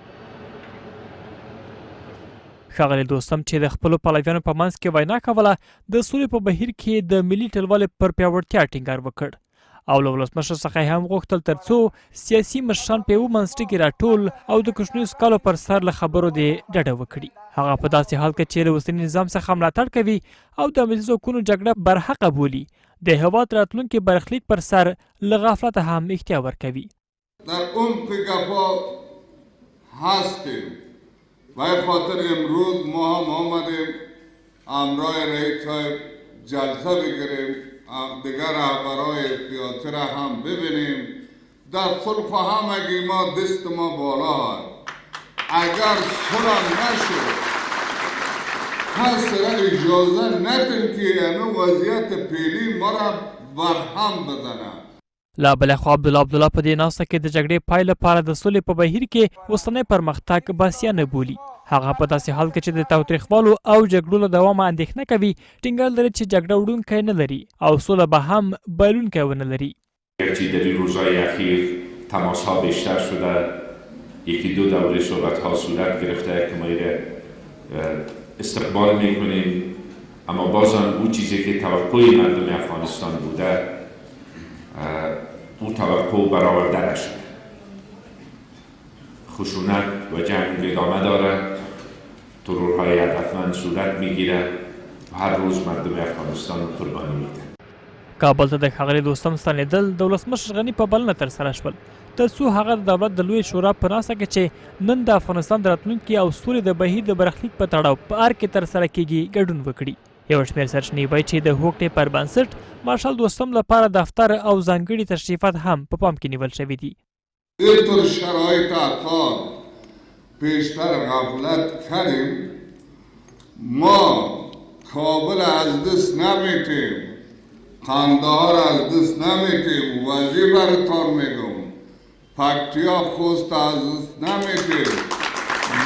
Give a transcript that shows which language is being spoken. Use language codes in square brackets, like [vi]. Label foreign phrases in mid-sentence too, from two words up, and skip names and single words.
[ps] ښاغلی دوستم چې د خپلو پلویانو په منځ کې وینا کوله د سولې په بهیر کې د ملي ټلوالې پر پیاوړتیا ټینګار وکړ او له ولسمشر څخه هم غوښتل تر څو سیاسي مشران په یوه منځټي کې راټول او د کوچنیو سکالو پر سر له خبرو د ډډه وکړي. هغه په داسې حال کې چې له اوسني نظام څخه ملاتړ کوي او د امنیتي ځواکونو جګړه برحقه بولي د هېواد راتلونکي برخلیک پر سر له غفلته هم احتیا ورکوي. [fa] در عمق گپا هستیم و خاطر امروز ما هم آمدیم همراه رئیس صاحب جلسه بگیریم، دیگر رهبرای سیاسی را هم ببینیم. در صلح همگی ما دست ما بالا هست. اگر صلح نشد هست اجازه ندیم که این وضعیت فعلی ما را برهم بزنه. [ps] لا بل خو عبدالله په دې ناسته کې د جګړې پای لپاره د سولې په بهیر کې اوسنی پرمختګ باسیانه بولي. هغه په داسې حال کې چې د تاوتریخوالو او جګړو له دوامه اندېښنه کوي ټینګار لري چې جګړه وړونکی نه لري او سوله به هم بایلونکی ونه لري. [fa] گرچه در این روزهای اخیر تماس‌ها بیشتر شده، یکی دو دوره صحبت‌ها صورت گرفته که ما استقبال می‌کنیم، اما بازم اون چیزی که توقع مردم افغانستان بوده او توقع برآورده نشده. خشونت و جنگ ادامه داره، ترورهای هدفمند صورت میگیره و هر روز مردم افغانستان قربانی میده. [ps] کابل ته د ښاغلي دوستم ستنېدل د ولسمشر غني په بلنه ترسره شول تر څو هغه د دولت د لویې شورا په ناسته کې چې نن د افغانستان د راتلونکي او سولې د بهیر د برخلیک په تړاو په ار کې ترسره کیږي ګډون وکړي. یو شمېر سرچینې وایي چې د هوکړې پر بنسټ مارشال دوستم لپاره دفتر او ځانګړي تشریفات هم په پام کې نیول شوي دي. [fa] در شرایط اساس پیشتر غفلت کردیم، ما کابل از دست نمیتیم، قندهار از دست نمیتیم، وزیر براتان میگم پکتیا خوست از دست نمیتیم.